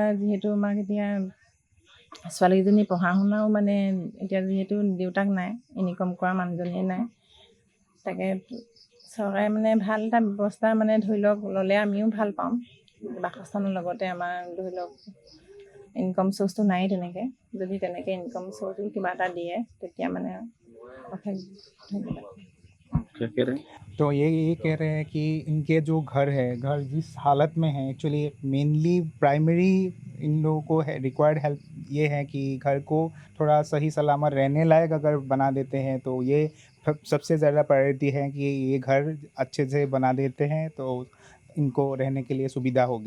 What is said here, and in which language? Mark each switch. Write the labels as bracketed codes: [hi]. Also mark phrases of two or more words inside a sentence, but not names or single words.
[as] যিহেতু আমাক এতিয়া ছোৱালীজনী পঢ়া শুনাও মানে এতিয়া যিহেতু দেউতাক নাই, ইনকম কৰা মানুহজনীয়ে নাই, তাকে চৰকাৰে মানে ভাল এটা ব্যৱস্থা মানে ধৰি লওক ল'লে আমিও ভাল পাম। বাসস্থানৰ লগতে আমাৰ ধৰি লওক [en] income sourceটো [as] নাই তেনেকৈ, যদি তেনেকৈ [en] income sourceটো [as] কিবা এটা দিয়ে তেতিয়া মানে অশেষ ধন্যবাদ। [hi] तो ये कह रहे हैं कि इनके जो घर जिस हालत में है, [en] actually mainly primary [hi] इन लोगों को [en] required help [hi] ये है कि घर को थोड़ा सही सलामत रहने लायक अगर बना देते हैं तो ये सबसे ज़्यादा प्रायोरिटी है कि ये घर अच्छे से बना देते हैं तो इनको रहने के लिए सुविधा होगी।